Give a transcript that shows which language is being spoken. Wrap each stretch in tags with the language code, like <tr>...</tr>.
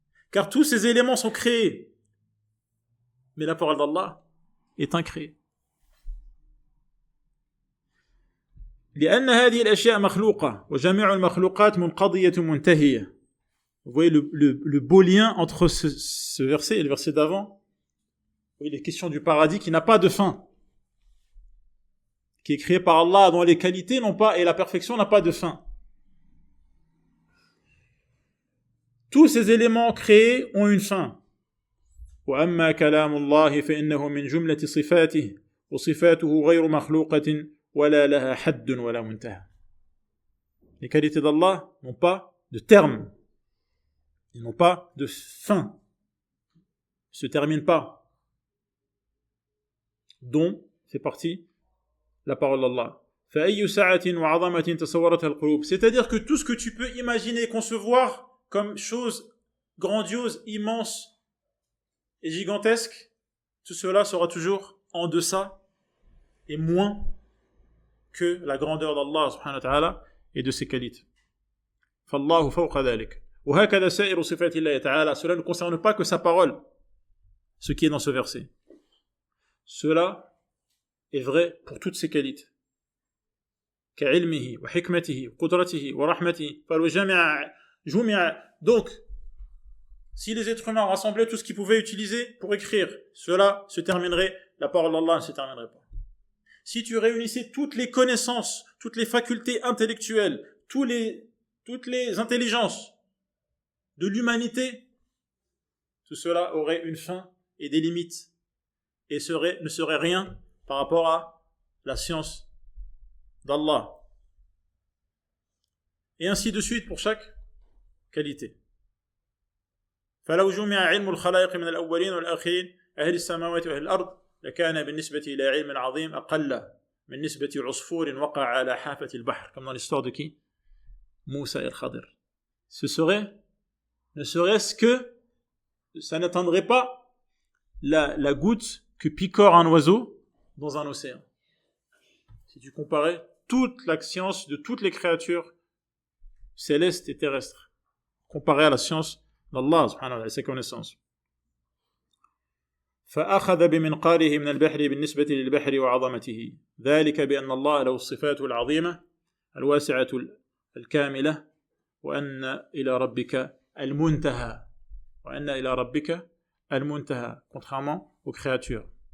<fr>Car tous ces éléments sont créés. Mais la parole d'Allah est incréée.</fr> <ar>لأن هذه الأشياء مخلوقة وجميع المخلوقات منقضية منتهية.</ar> <fr>Vous voyez le beau lien entre ce verset et le verset d'avant. Vous voyez les questions du paradis qui n'a pas de fin, qui est créé par Allah, dont les qualités n'ont pas et la perfection n'a pas de fin. Tous ces éléments créés ont une fin.</fr> <ar>وأما كلام الله فإنه من جملة صفاته وصفاته غير مخلوقة ولا لها حد ولا منتهى.</ar> <fr>Les qualités d'Allah n'ont pas de terme, ils n'ont pas de fin, ils ne se terminent pas, dont fait partie la parole d'Allah.</fr> <ar>فأي سعة وعظمة تصورتها القلوب.</ar> <fr>C'est-à-dire que tout ce que tu peux imaginer et concevoir comme chose grandiose, immense et gigantesque, tout cela sera toujours en deçà et moins que la grandeur d'Allah subhanahu wa ta'ala et de ses qualités.</fr> <ar>فالله فوق ذلك وهكذا سائر صفات الله تعالى.</ar> <fr>Cela ne concerne pas que sa parole, ce qui est dans ce verset. Cela est vrai pour toutes ses qualités.</fr> <ar>كعلمه وحكمته وقدرته ورحمته فالجامع جمع.</ar> <fr>Donc, si les êtres humains rassemblaient tout ce qu'ils pouvaient utiliser pour écrire, cela se terminerait, la parole d'Allah ne se terminerait pas. Si tu réunissais toutes les connaissances, toutes les facultés intellectuelles, toutes les intelligences de l'humanité, tout cela aurait une fin et des limites et ne serait rien par rapport à la science d'Allah. Et ainsi de suite pour chaque qualité.</fr> <ar>فلو جمع علم الخلائق من الأولين والآخرين أهل السماوات وأهل الأرض لكان بالنسبة إلى علم العظيم أقل من نسبة عصفور وقع على حافة البحر.</ar> <fr>Comme dans l'histoire de qui? Moussa et Khadir. Ne serait-ce que ça n'atteindrait pas la goutte que picore un oiseau dans un océan. Si tu comparais toute la science de toutes les créatures célestes et terrestres, comparée à la science d'Allah subhanahu wa ta'ala, ses connaissances.</fr> <ar>فأخذ بمنقاره من البحر بالنسبة للبحر وعظمته ذلك بأن الله له الصفات العظيمة الواسعة الكاملة وأن إلى ربك المنتهى وأن إلى ربك المنتهى,</ar> <fr>contrairement aux créatures.</fr>